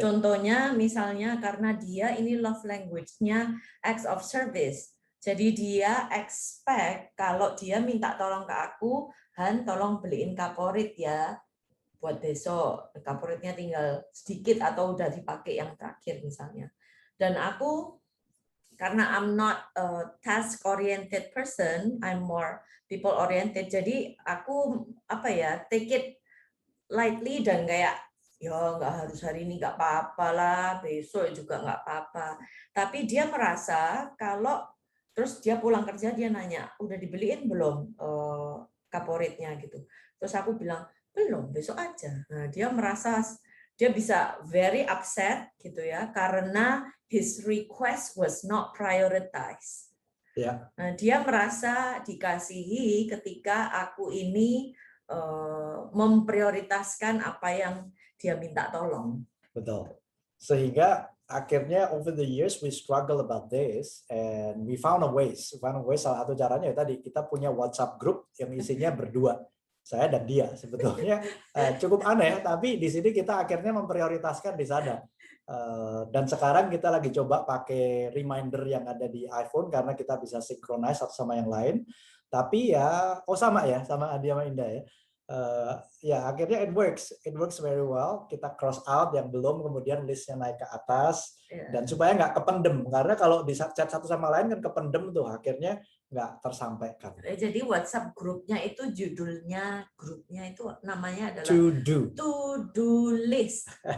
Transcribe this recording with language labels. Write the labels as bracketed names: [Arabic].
[Indonesian] Contohnya misalnya karena dia ini love language-nya acts of service. Jadi dia expect kalau dia minta tolong ke aku, Han tolong beliin kaporit ya buat besok. Kaporitnya tinggal sedikit atau udah dipakai yang terakhir misalnya. Dan aku karena [English] I'm not a task oriented person, I'm more people oriented. [Indonesian] Jadi aku [English] take it lightly [Indonesian] dan kayak ya nggak harus hari ini nggak apa-apa lah, besok juga nggak apa-apa. Tapi dia merasa kalau terus dia pulang kerja dia nanya udah dibeliin belum kaporitnya gitu. Terus aku bilang belum, besok aja. Nah, dia merasa dia bisa [English] very upset [Indonesian] gitu ya karena [English] his request was not prioritized. [Indonesian] Ya. Nah, dia merasa dikasihi ketika aku ini memprioritaskan apa yang dia minta tolong. Betul. Sehingga akhirnya [English] over the years we struggle about this and we found a ways. [Indonesian] Salah satu caranya ya tadi kita punya WhatsApp group yang isinya berdua. Saya dan dia sebetulnya cukup aneh, tapi di sini kita akhirnya memprioritaskan di sana. Dan sekarang kita lagi coba pakai reminder yang ada di iPhone karena kita bisa synchronize satu sama yang lain. Tapi ya, sama Adi sama Indah ya. Ya akhirnya [English] it works very well. [Indonesian] Kita [English] cross out [Indonesian] yang belum, kemudian listnya naik ke atas dan supaya nggak kependem karena kalau di chat satu sama lain kan kependem tuh akhirnya nggak tersampaikan. Jadi WhatsApp grupnya itu grupnya itu namanya adalah to do list.